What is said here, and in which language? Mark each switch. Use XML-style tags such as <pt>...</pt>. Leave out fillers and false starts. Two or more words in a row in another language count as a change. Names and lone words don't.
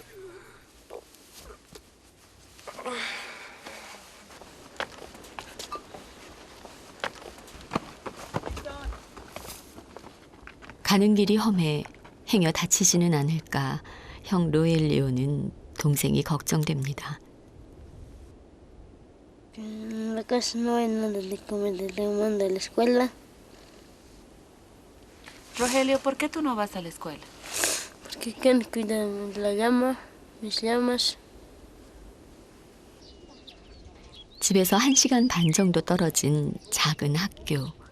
<ko>가는 길이 험해 행여 다치지는 않을까 형 로엘리오는 동생이 걱정됩니다.</ko> <es>En la casa no hay nada de comer, le manda a la escuela Rogelio, ¿por qué tú no vas a la escuela? porque quien cuida la llama, mis llamas.</es> <ko>집에서 1시간 반 정도 떨어진 작은 학교.</ko>